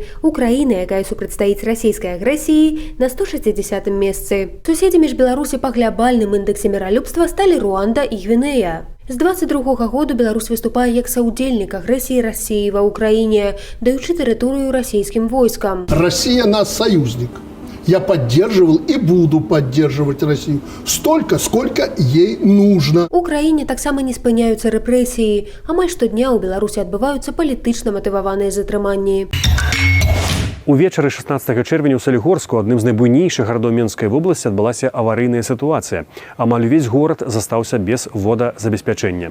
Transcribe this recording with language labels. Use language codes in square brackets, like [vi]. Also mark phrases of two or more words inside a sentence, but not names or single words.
[be] Украіна, якая супрацьстаіць расійскай агрэсіі, на 160-м месцы. Суседзямі ж Беларусі па глобальным індексе міралюбства сталі Руанда і Гвінея. З 22 году Беларусь выступае як саўдзельнік агрэсіі Расіі ва Ўкраіне, даючы тэрыторыю расійскім войскам. [ru] Россия наш союзник. Я поддерживал и буду поддерживать Россию столько, сколько ей нужно. [be] У краіне таксама не спыняюцца рэпрэсіі. Амаль штодня ў Беларусі адбываюцца палітычна матываваныя затрыманні. Увечары 16 чэрвеня ў Салігорску, адным з найбуйнейшых гарадоў Менскай вобласці, адбылася аварыйная сітуацыя. Амаль увесь горад застаўся без водазабеспячэння.